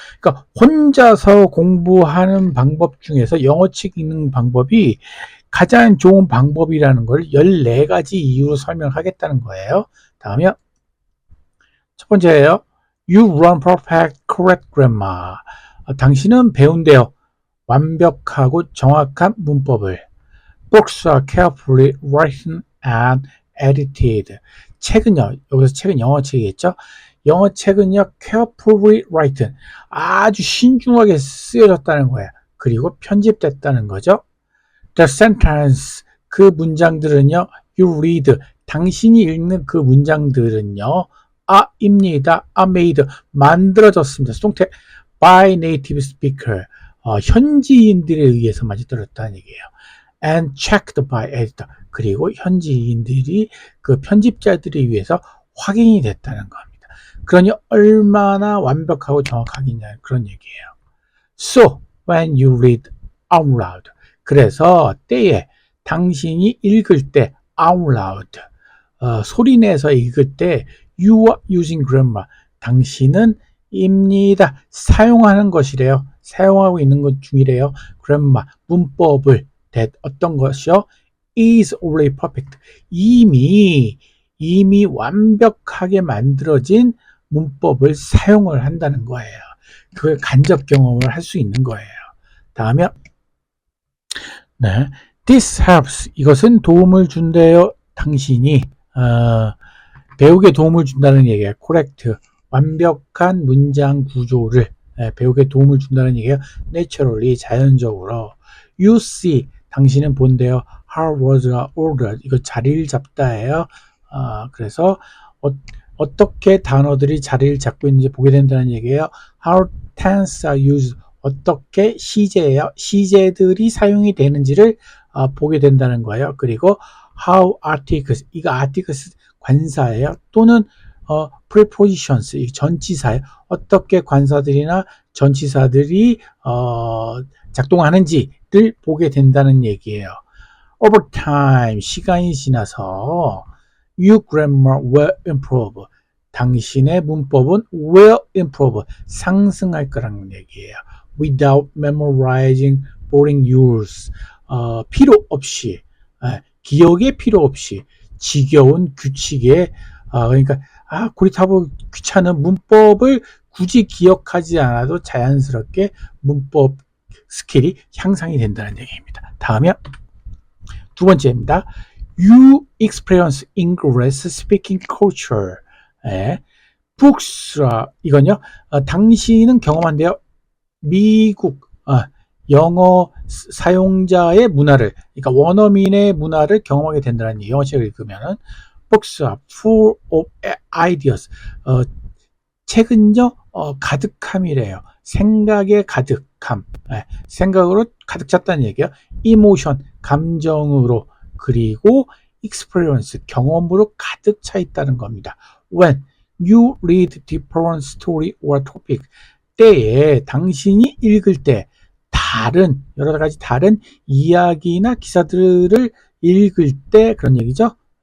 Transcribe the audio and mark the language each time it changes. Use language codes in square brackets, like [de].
[ko] 그러니까 혼자서 공부하는 방법 중에서 영어책 읽는 방법이 가장 좋은 방법이라는 걸 14가지 이유로 설명하겠다는 거예요. 다음이요. 첫 번째예요. [en] You learn perfect correct grammar. [ko] 당신은 배운대요. 완벽하고 정확한 문법을. [en] Books are carefully written and edited. [ko] 책은요, 여기서 책은 영어책이겠죠? 영어책은요, [en] carefully written, [ko] 아주 신중하게 쓰여졌다는 거예요. 그리고 편집됐다는 거죠. [en] The sentence, [ko] 그 문장들은요, [en] you read, [ko] 당신이 읽는 그 문장들은요, 입니다. [en] made, [ko] 만들어졌습니다. 수동태 [en] by native speaker, [ko] 현지인들에 의해서 만들어졌다는 얘기예요. [en] and checked by editor, [ko] 그리고 현지인들이 그 편집자들에 의해서 확인이 됐다는 겁니다. 그러니 얼마나 완벽하고 정확하겠냐 그런 얘기예요. [en] So when you read out loud, [ko] 그래서 때에 당신이 읽을 때 [en] out loud, [ko] 소리내서 읽을 때 [en] you are using grammar, [ko] 당신은 입니다. 사용하는 것이래요. 사용하고 있는 것 중이래요. [en] grammar, [ko] 문법을 [en] that [ko] 어떤 것이요? [en] is already perfect, [ko] 이미 완벽하게 만들어진 문법을 사용을 한다는 거예요. 그걸 간접 경험을 할 수 있는 거예요. 다음에 네, [en] this helps, [ko] 이것은 도움을 준대요. 당신이 배우게 도움을 준다는 얘기예요. correct, 완벽한 문장 구조를 배우게 도움을 준다는 얘기예요. [en] naturally, [ko] 자연적으로. [en] you see, [ko] 당신은 본대요. [en] how words are ordered, [ko] 이거 자리를 잡다예요. 그래서 어떻게 단어들이 자리를 잡고 있는지 보게 된다는 얘기예요. [en] how tense are used, [ko] 어떻게 시제예요. 시제들이 사용이 되는지를 보게 된다는 거예요. 그리고 [en] how articles, [ko] 이거 articles 관사예요. 또는 prepositions, 전치사예요. 어떻게 관사들이나 전치사들이 작동하는지를 보게 된다는 얘기예요. [en] over time, [ko] 시간이 지나서 [en] your grammar will improve, [ko] 당신의 문법은 [en] will improve, [ko] 상승할 거라는 얘기예요. [en] without memorizing boring rules, [ko] 필요 없이, 기억에 필요 없이 지겨운 규칙에, 그러니까 고리타고 귀찮은 문법을 굳이 기억하지 않아도 자연스럽게 문법 스킬이 향상이 된다는 얘기입니다. 다음에 두 번째입니다. [en] You experience English speaking culture. books, [ko] 이건요, 당신은 경험한대요. 미국 영어 사용자의 문화를, 그러니까 원어민의 문화를 경험하게 된다는 얘기. 영어책을 읽으면은 [en] books are full of ideas, [ko] 책은요 가득함이래요. 생각의 가득함, 생각으로 가득 찼다는 얘기예요. emotion, 감정으로, 그리고 experience, 경험으로 가득 차 있다는 겁니다. [en] when you read different story or topic, [ko] 때에 당신이 읽을 때 다른 여러 가지 다른 이야기나 기사들을 읽을 때 그런 얘기죠.